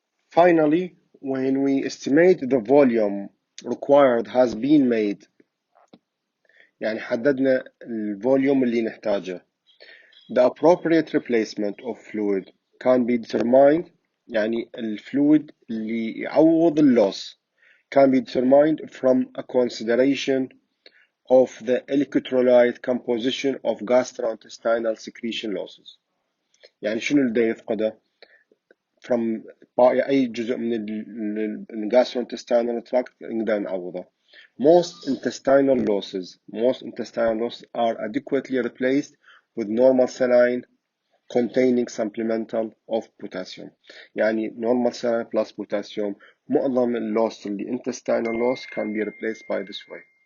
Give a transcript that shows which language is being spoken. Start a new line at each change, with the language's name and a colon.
English: Finally, when we estimate the volume required has been made،
Arabic: يعني حددنا الفوليوم اللي نحتاجه،
English: the appropriate replacement of fluid can be determined،
Arabic: يعني الفلويد اللي يعوض اللوس
English: can be determined from a consideration of the electrolyte composition of gastrointestinal secretion losses.
Arabic: يعني شنو اللي يفقده from أي جزء من gastrointestinal tract نقدر نعوضه.
English: Most intestinal losses are adequately replaced with normal saline containing supplemental of potassium. يعني normal saline plus potassium.
Arabic: معظم اللوس اللي
English: intestinal loss can be replaced by this way.